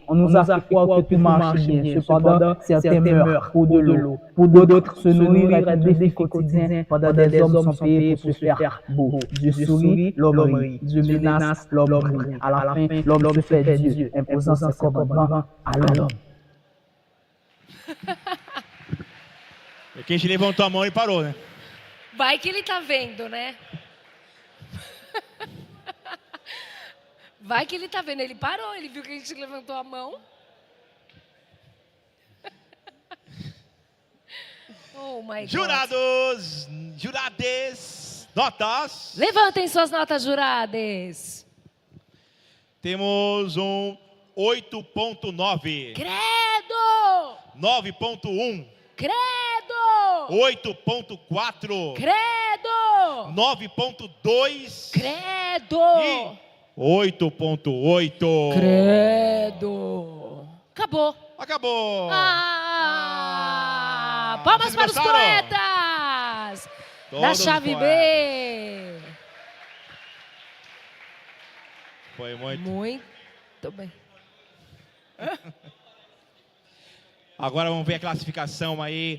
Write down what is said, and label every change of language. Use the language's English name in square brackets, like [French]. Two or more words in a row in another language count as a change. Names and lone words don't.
[French] On nous a fait croire que tout marche bien. Cependant, certains meurent pour de l'eau. Pour d'autres, se nourrir est un défi quotidien pendant des hommes sont payés pour se faire beau. Dieu sourit, l'homme rit. Dieu menace, l'homme rit. À la fin, l'homme se fait Dieu, imposant ses commandements à l'homme. [Portuguese] Quem te levantou a mão e parou, né? Vai que ele tá vendo, né? Vai que ele tá vendo. Ele parou, ele viu que a gente levantou a mão. [English] Oh my God. [Portuguese] Jurados, jurades, notas. Levantem suas notas, juradas. Temos um 8.9. Credo! 9.1. Credo! 8.4. Credo! 9.2. Credo! E 8.8. Credo! Acabou. Acabou. Palmas vocês para os gostaram? poetas! Todos Da os chave poetas. B. Foi muito. Muito bem. Agora vamos ver a classificação aí.